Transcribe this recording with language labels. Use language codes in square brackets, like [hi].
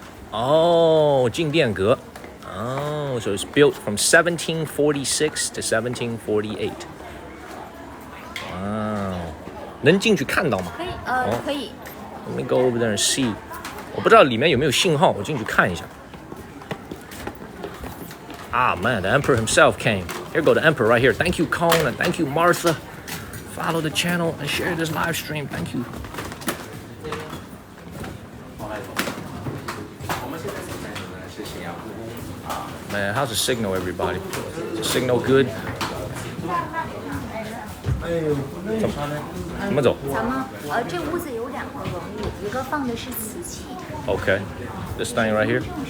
[en] Oh, 静电阁. Oh, know, so it's built from 1746 to 1748. [zh] Wow. 能进去看到吗？可以，可以。 [en] Let me go over there and see. [zh] 我不知道里面有没有信号，我进去看一下。 [en] Ah, man, the emperor himself came. Here go the emperor right here. Thank you, Cone, and thank you, Martha. Follow the channel and share this live stream. Thank you. Man, how's the signal, everybody? Is the signal good? [zh] 怎么走？咱们这屋子有2个文物，一个放的是瓷器。 [en] Okay, this thing right here.